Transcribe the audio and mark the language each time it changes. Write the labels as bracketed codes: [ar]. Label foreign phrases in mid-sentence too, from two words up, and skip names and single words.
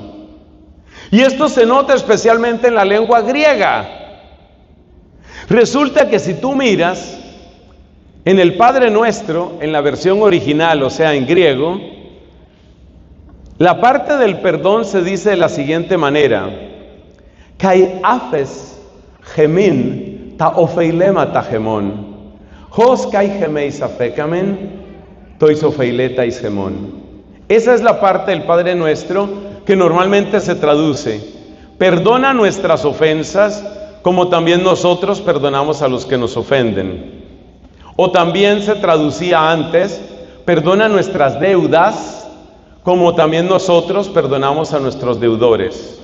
[es] Y esto se nota especialmente en la lengua griega. Resulta que si tú miras en el Padre Nuestro, en la versión original, o sea, en griego, la parte del perdón se dice de la siguiente manera: [el] Καὶ ἄφες ἡμῖν τὰ ὀφειλήματα τὰ ἡμῶν. Ὡς καὶ ἡμεῖς ἀφήκαμεν, τοῖς ὀφειλέταις ἡμῶν. [es] Esa es la parte del Padre Nuestro que normalmente se traduce: perdona nuestras ofensas como también nosotros perdonamos a los que nos ofenden. O también se traducía antes: perdona nuestras deudas como también nosotros perdonamos a nuestros deudores.